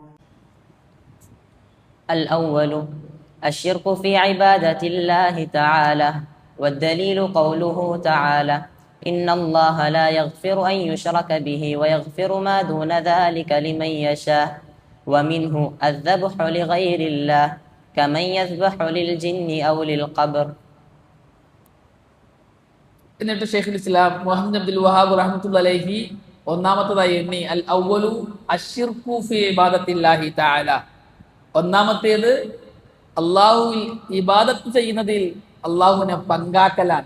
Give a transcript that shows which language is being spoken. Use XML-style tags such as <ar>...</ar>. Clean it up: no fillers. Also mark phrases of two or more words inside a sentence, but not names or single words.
<ar>الأول الشرك في عبادة الله تعالى، والدليل قوله تعالى: إن الله لا يغفر أن يشرك به ويغفر ما دون ذلك لمن يشاء. ومنه الذبح لغير الله كمن يذبح للجن أو للقبر.</ar> <ml>എന്നിട്ട് ഷെയ്ഖുൽ ഇസ്ലാം മുഹമ്മദ് അബ്ദുൽ വഹാബ്</ml> <ar>رحمة الله عليه</ar> <ml>ഒന്നാമത്തേതായി എണ്ണി</ml> <ar>الأول الشرك في عبادة الله تعالى.</ar> <ml>ഒന്നാമത്തേത് അല്ലാഹുവിൽ ഇബാദത്ത് ചെയ്യുന്നതിൽ അല്ലാഹുവിനെ പങ്കാക്കലാണ്.</ml>